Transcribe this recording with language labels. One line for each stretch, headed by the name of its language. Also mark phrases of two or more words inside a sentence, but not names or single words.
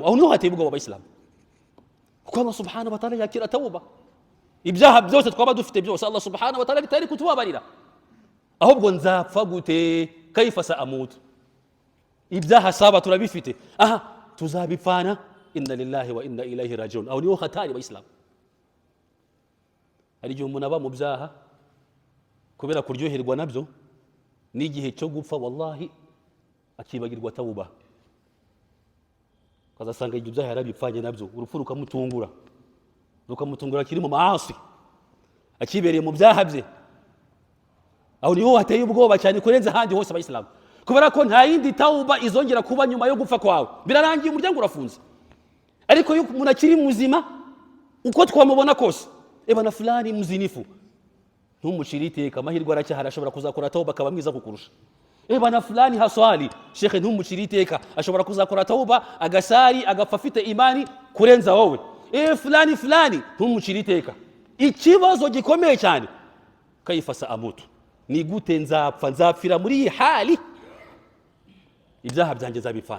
Kinyarwanda: Aho niho hateye ubwoba b'Islam, kuko Allah
Arabic: سبحانه وتعالى
Kinyarwanda: yakira tawuba. Ibyaha byose twaba dufite byose Allah
Arabic: سبحانه وتعالى
Kinyarwanda: bitari kutubabarira, ahubwo nzapfa gute?
Arabic: كيف سأموت?
Kinyarwanda: Ibyaha saba turabifite, aha tuzabipfana.
Arabic: إنا لله وإنا إليه راجعون.
Kinyarwanda: Aho niho hatari b'Islam. Hari igihe umuntu aba mu byaha kubera kuryoherwa nabyo, n'igihe cyo gupfa wallahi akibagirwa tawuba, kazasanga ibyo byaha yarabipfanye nabyo, urupfu rukamutungura kiri mu maasi, akibereye mu byaha bye. Aho niho hateye ubwoba cyane kurenza ahandi hose b'Islam, kubera ko nta yindi tawuba izongera kuba nyuma yo gupfa kwawe, birarangiye, umuryango urafunze. Ariko iyo umuntu akiri muzima uko twamubona kose,
Swahili: ebana fulani muzinifu,
Kinyarwanda: ntumucire iteka, amahirwe aracyahari, ashobora kuzakora tawuba akaba mwiza kukurusha.
Swahili: Ebana fulani haswali,
Kinyarwanda: shekhe ntumucire iteka, ashobora kuzakora tawuba agasari agapfa afite imani kurenza wowe. Fulani ntumucire iteka. Ikibazo gikomeye cyane,
Arabic: كيف سأموت,
Kinyarwanda: ni gute nzapfira muri iyi hali, ibyaha byanjye zabipfana.